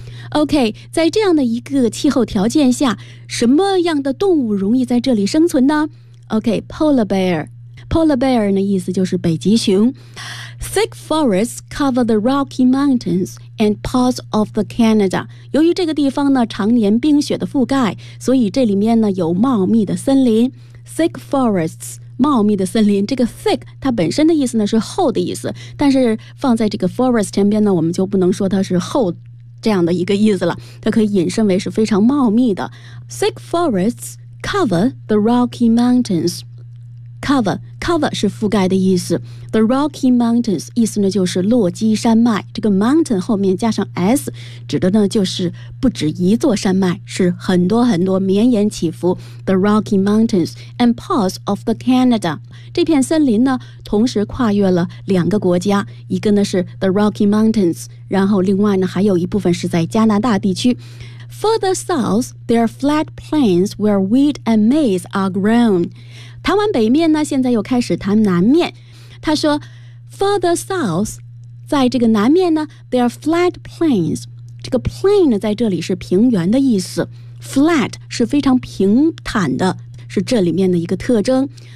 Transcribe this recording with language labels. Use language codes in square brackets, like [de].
[zh] OK, 在这样的一个气候条件下，什么样的动物容易在这里生存呢？ OK, polar bear. Polar bear 呢，意思就是北极熊。 [en] Thick forests cover the Rocky Mountains and parts of the Canada. [zh] 由于这个地方呢，常年冰雪的覆盖，所以这里面呢，有茂密的森林。 [en] Thick forests. [zh] 茂密的森林，这个 thick 它本身的意思呢是厚的意思，但是放在这个 forest 前边呢，我们就不能说它是厚这样的一个意思了，它可以引申为是非常茂密的。 [en] Thick forests cover the Rocky Mountains. [zh] Cover 是覆盖的意思。The Rocky Mountains 意思呢就是落基山脉，这个 mountain 后面加上 s 指的呢就是不止一座山脉，是很多很多绵延起伏。 [en] The Rocky Mountains and parts of the Canada [zh] 这片森林呢同时跨越了两个国家，一个呢是 The Rocky Mountains, 然后另外呢还有一部分是在加拿大地区。 [en] Further south, there are flat plains where wheat and maize are grown. [zh] 谈完北面呢，现在又开始谈南面。他说 , [en] Further south, [zh] 在这个南面呢 , [en] there are flat plains. [zh] 这个 plain 呢在这里是平原的意思。Flat 是非常平坦的，是这里面的一个特征。